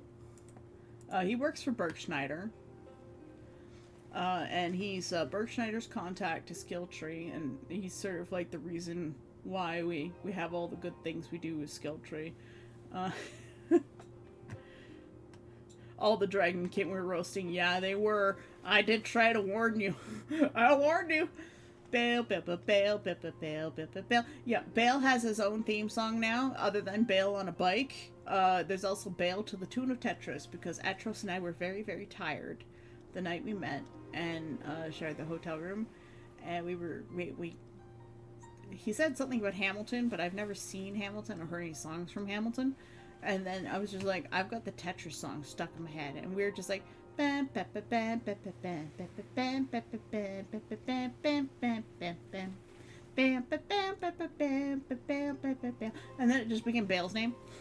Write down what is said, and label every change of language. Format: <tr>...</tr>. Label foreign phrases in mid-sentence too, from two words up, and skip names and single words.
<en>He works for Bergschneider. And he's Bergschneider's contact to Skilltree, and he's sort of like the reason why we have all the good things we do with Skilltree. All the Dragon King were roasting. Yeah, they were. I did try to warn you. I warned you. Bale, Bale, Bale, Bale, Bale, Bale, Bale, Bale. Yeah, Bale has his own theme song now, other than Bale on a bike. There's also Bale to the tune of Tetris, because Atros and I were very, very tired the night we met and shared the hotel room, and he said something about Hamilton, but I've never seen Hamilton or heard any songs from Hamilton, and then I was just like, I've got the Tetris song stuck in my head, and we were just like, and then it just became Bale's name.</en>